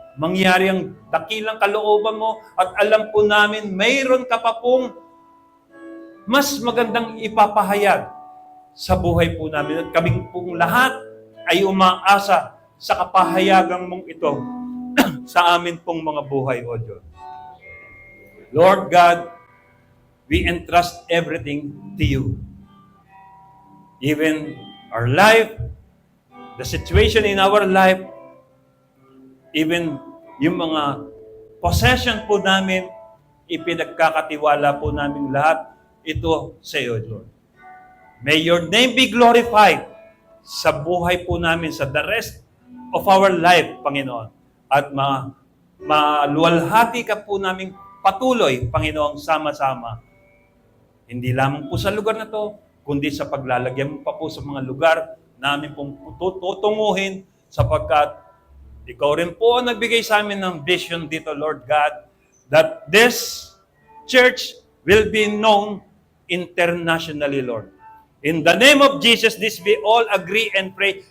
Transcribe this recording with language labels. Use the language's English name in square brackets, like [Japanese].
[Filipino] Mangyari ang dakilang kalooban mo at alam po namin mayroon ka pa pong mas magandang ipapahayag sa buhay po namin. At kaming pong lahat ay umaasa sa kapahayagang mong ito sa amin pong mga buhay, O Diyos. [English] Lord God, we entrust everything to you. Even our life, the situation in our life, even [Filipino] yung mga possession po namin, ipinagkakatiwala po namin lahat ito sa iyo, Lord. [English] May your name be glorified [Filipino] sa buhay po namin, [English] sa the rest of our life, Panginoon. [Filipino] At maluwalhati ka po namin patuloy, Panginoon, sama-sama. Hindi lamang po sa lugar na to, kundi sa paglalagyan mo pa po sa mga lugar namin pong tutunguhin sapagkat ikaw rin po ang nagbigay sa amin ng vision dito, Lord God, [English] that this church will be known internationally, Lord. In the name of Jesus, this we all agree and pray.